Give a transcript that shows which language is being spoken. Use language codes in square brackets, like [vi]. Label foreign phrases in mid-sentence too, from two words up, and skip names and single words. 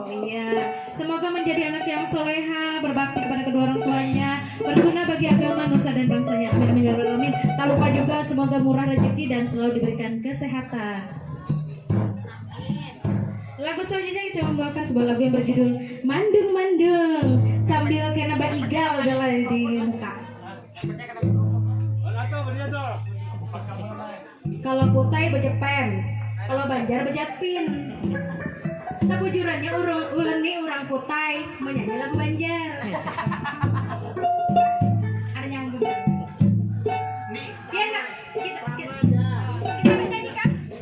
[id] Iya, semoga menjadi anak yang soleha, berbakti kepada kedua orang tuanya, berguna bagi agama, nusa dan bangsanya. [ar] آمين آمين يا رب العالمين. [id] Tak lupa juga semoga murah rezeki dan selalu diberikan kesehatan. Lagu selanjutnya kita membawakan sebuah lagu yang berjudul Mandung Mandung sambil kena baigal jalan di muka. Kalau Kutai bejepen, kalau Banjar bejapin. [bjn] Sabujurannya uleni orang Kutai menyanyi lagu Banjar. [id] Ada nyambung. Iya nggak? Kita menyanyikan.